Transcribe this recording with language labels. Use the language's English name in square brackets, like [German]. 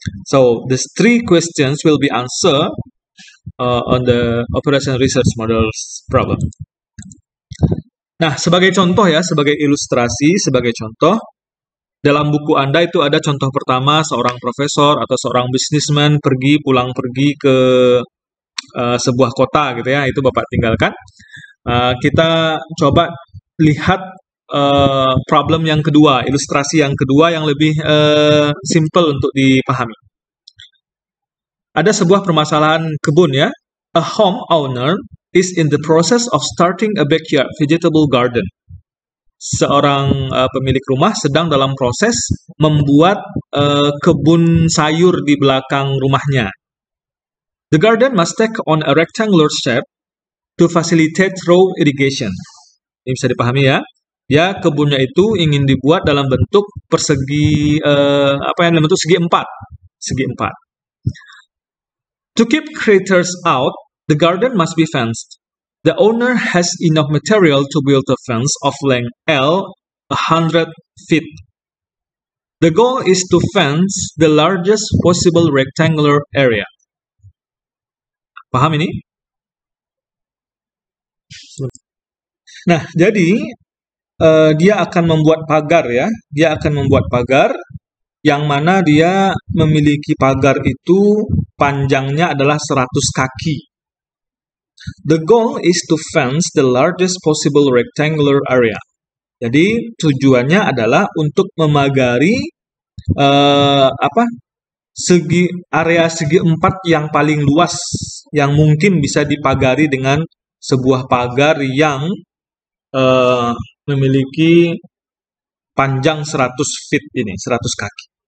[English] So, these three questions will be answered on the Operation Research Models problem. [Indonesian] Nah, sebagai contoh ya, sebagai ilustrasi, sebagai contoh, dalam buku Anda itu ada contoh pertama seorang profesor atau seorang businessman pulang pergi ke sebuah kota gitu ya, itu Bapak tinggalkan. Kita coba lihat problem yang kedua, ilustrasi yang kedua yang lebih simple untuk dipahami. Ada sebuah permasalahan kebun ya, [English] a home owner is in the process of starting a backyard vegetable garden. [Indonesian] Seorang pemilik rumah sedang dalam proses membuat kebun sayur di belakang rumahnya. [English] The garden must take on a rectangular shape to facilitate row irrigation. [Indonesian] Ini bisa dipahami ya. Ya, kebunnya itu ingin dibuat dalam bentuk persegi dalam bentuk segi empat. [English] To keep critters out, The garden must be fenced. The owner has enough material to build a fence of length L 100 feet. The goal is to fence the largest possible rectangular area. [Indonesian] Paham ini? Nah, jadi dia akan membuat pagar ya. Dia akan membuat pagar yang mana dia memiliki pagar itu panjangnya adalah 100 kaki. [English] The goal is to fence the largest possible rectangular area. [Indonesian] Jadi tujuannya adalah untuk memagari area segi empat yang paling luas yang mungkin bisa dipagari dengan sebuah pagar yang memiliki panjang 100 feet ini, 100 kaki.